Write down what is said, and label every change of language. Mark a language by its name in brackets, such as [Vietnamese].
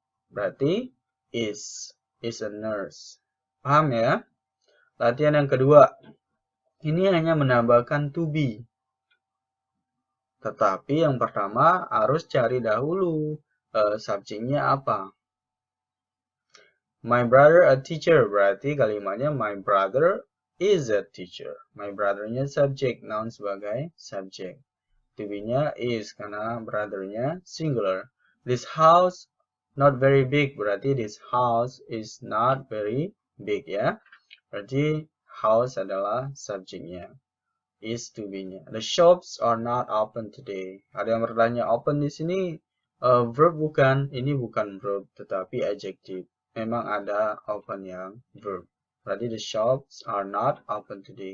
[Indonesian] Berarti [English] is a nurse. [Indonesian] Paham ya? Latihan yang kedua. Ini hanya menambahkan to be. Tetapi yang pertama harus cari dahulu subjeknya apa. [English] My brother a teacher. [Indonesian] Berarti kalimatnya [English] my brother is a teacher. [Indonesian] My brother-nya subjek, noun sebagai subjek. [English] To be-nya is [Indonesian] karena brother-nya singular. [English] This house not very big. [Indonesian] Berarti [English] this house is not very big ya. [Indonesian] Berarti house adalah subjeknya. [English] Is to be-nya. The shops are not open today. [Indonesian] Ada yang bertanya open di sini verb bukan? Ini bukan verb tetapi adjective. Memang ada open yang verb. [English] Berarti the shops are not open today.